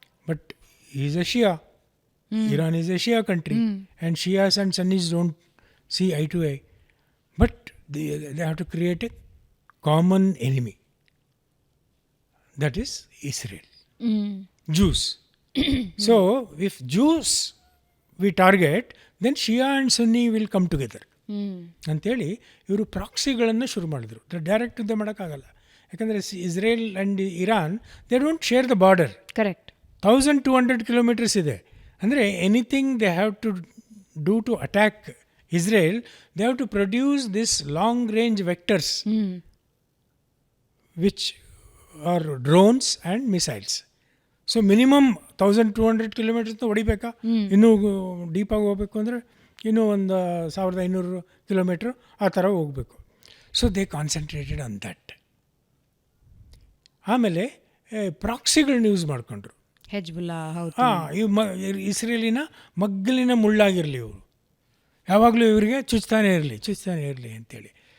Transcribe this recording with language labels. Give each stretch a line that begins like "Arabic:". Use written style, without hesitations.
English: But is a Shia, Iran is a Shia country, and Shias and Sunnis don't see eye to eye. But they have to create a common enemy. That is Israel. Jews. So, if Jews we target, then Shia and Sunni will come together.
Kannada: ಅಂಥೇಳಿ ಇವರು ಪ್ರಾಕ್ಸಿಗಳನ್ನು ಶುರು ಮಾಡಿದ್ರು. Direct ಯುದ್ಧ ಮಾಡೋಕ್ಕಾಗಲ್ಲ, ಯಾಕಂದರೆ
English: Israel and Iran they don't share the border.
Kannada: Correct. 1200 kilometres ಇದೆ. ಅಂದರೆ
English: Anything they have to do to attack Israel, they have to produce this long-range vectors, which are drones and missiles. So minimum 1200 kilometers
Kannada: ಹೊಡಿಬೇಕಾ? ಇನ್ನೂ ಡೀಪಾಗಿ ಹೋಗಬೇಕು ಅಂದರೆ ಇನ್ನೂ ಒಂದು 1500 kilometre ಆ ಥರ ಹೋಗಬೇಕು.
English: So they concentrated on that.
Kannada: ಆಮೇಲೆ ಪ್ರಾಕ್ಸಿಗಳನ್ನ ಯೂಸ್ ಮಾಡಿಕೊಂಡ್ರು.
English: Hezbollah.
Kannada: ಇವು ಇಸ್ರೇಲಿನ ಮಗ್ಗಲಿನ ಮುಳ್ಳಾಗಿರಲಿ, ಇವರು ಯಾವಾಗಲೂ ಇವರಿಗೆ ಚುಚ್ತಾನೇ ಇರಲಿ ಅಂತೇಳಿ.